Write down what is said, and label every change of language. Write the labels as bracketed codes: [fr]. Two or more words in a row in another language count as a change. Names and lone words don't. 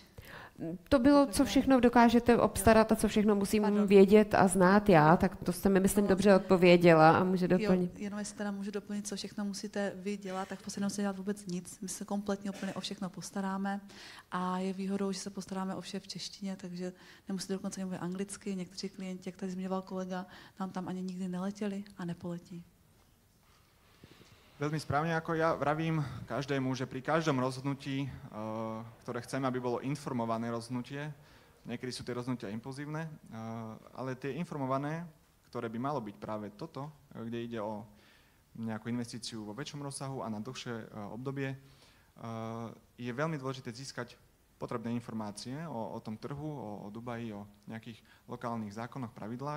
[cs] To bylo, co všechno dokážete obstarat a co všechno musím vědět a znát já, tak to jste mi, myslím, dobře odpověděla a může doplnit. Jenom jestli teda můžu doplnit, co všechno musíte vy dělat, tak v podstatě nemusíte dělat vůbec nic. My se kompletně úplně o všechno postaráme a je výhodou, že se postaráme o vše v češtině, takže nemusíte dokonce mluvit anglicky. Někteří klienti, jak tady zmiňoval kolega, nám tam ani nikdy neletěli a nepoletí. [sk] Veľmi správne, ako ja vravím každému, že pri každom rozhodnutí, ktoré chceme, aby bolo informované rozhodnutie, niekedy sú tie rozhodnutia impulzívne, ale tie informované, ktoré by malo byť práve toto, kde ide o nejakú investíciu vo väčšom rozsahu a na dlhšie obdobie, je veľmi dôležité získať potrebné informácie o tom trhu, o Dubaji, o nejakých lokálnych zákonoch, pravidlách.